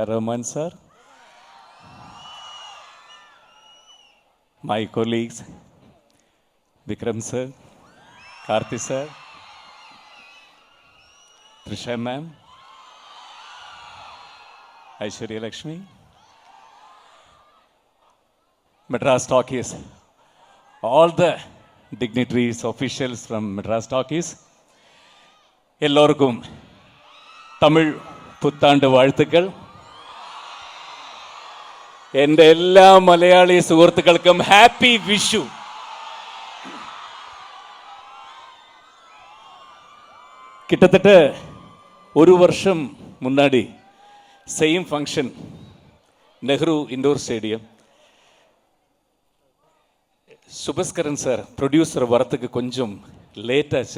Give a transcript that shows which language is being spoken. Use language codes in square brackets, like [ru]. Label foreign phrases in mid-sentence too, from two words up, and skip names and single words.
[en] Rahman sir, my colleagues, Vikram sir, Karthi sir, Trisha ma'am, Aishwarya Lakshmi, Madras Talkies, all the dignitaries, officials from Madras Talkies, [ta] எல்லோருக்கும் தமிழ் புத்தாண்டு வாழ்த்துக்கள். [ml] എൻ്റെ എല്ലാ മലയാളി സുഹൃത്തുക്കൾക്കും ഹാപ്പി വിഷു. [ta] கிட்டத்தட்ட ஒரு வருஷம் முன்னாடி [en] same function [ta] நெஹ்ரு இண்டோர் ஸ்டேடியம். சுபஸ்கரன் சார் ப்ரொடியூசர் வரத்துக்கு கொஞ்சம் லேட் ஆச்சு.